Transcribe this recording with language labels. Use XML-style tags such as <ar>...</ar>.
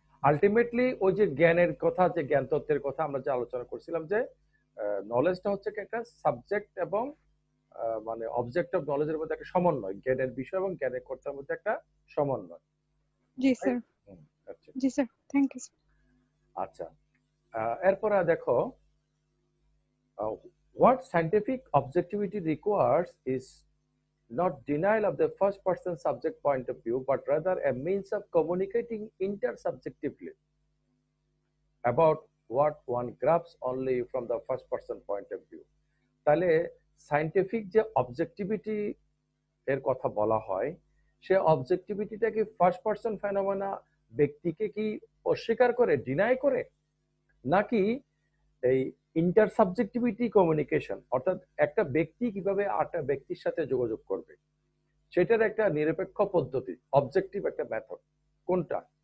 <bn>Ultimately ওই যে জ্ঞানের কথা, যে জ্ঞান তত্ত্বের কথা আমরা যে আলোচনা করছিলাম, যে নলেজটা হচ্ছে কি একটা সাবজেক্ট এবং মানে অবজেক্ট অফ নলেজের মধ্যে একটা সমন্বয়, জ্ঞানের বিষয় এবং জ্ঞানের কর্তার মধ্যে একটা সমন্বয়। জি তাই? স্যার। হুম, আচ্ছা জি স্যার, থ্যাংক ইউ। আচ্ছা। এরপরে দেখো,</bn> <en>what scientific objectivity requires is not denial of the first person subject point of view, but rather a means of communicating intersubjectively about what one grasps only from the first person point of view.</en> <bn>তাহলে scientific যে objectivity এর কথা বলা হয়, সে অবজেক্টিভিটিটা কি first person phenomena ব্যক্তিকে কি অস্বীকার করে, ডিনাই করে, নাকি এই ইন্টারসাবজেক্টিভিটি কমিউনিকেশন, অর্থাৎ একটা ব্যক্তি কিভাবে আরেকটা ব্যক্তির সাথে যোগাযোগ করবে, সেটার একটা নিরপেক্ষ পদ্ধতি, অবজেক্টিভ একটা মেথড, কোনটা?</bn>